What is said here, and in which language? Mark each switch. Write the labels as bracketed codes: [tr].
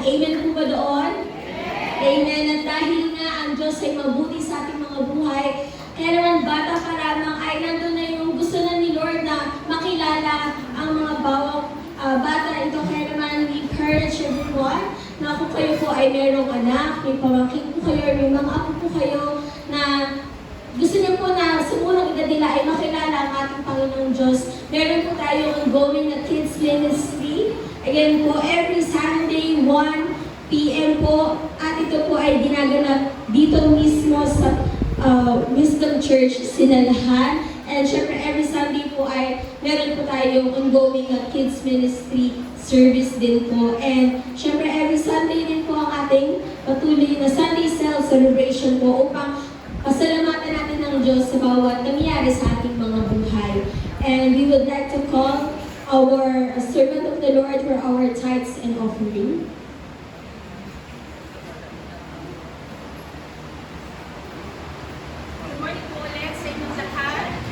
[tl] Amen po ba doon? Amen. At dahil nga ang Diyos ay mabuti sa ating mga buhay, kaya naman bata pa lamang ay nandun na yung gusto na ni Lord na makilala ang mga bawang bata ito. Kaya naman [en] we encourage everyone [tl] na kung kayo po ay merong anak, may pamangkin po kayo, may mga apo po kayo na gusto niyo po na sa unang edad nila ay makilala ang ating Panginoong Diyos. Meron po tayo ongoing na kids ministry. Again po, every Sunday, 1 p.m. po. At ito po ay ginaganap dito mismo sa Wisdom Church, Sinalahan. And syempre, every Sunday po ay meron po tayong ongoing na kids ministry service din po. And syempre, every Sunday din po ang ating patuloy na Sunday Cell celebration po upang pasalamatan natin ng Diyos sa bawat nangyayari sa ating mga buhay. [en] And we would like to call our servant of the Lord for our tithes and offering. Good morning [tl] po ulit sa inyong lahat.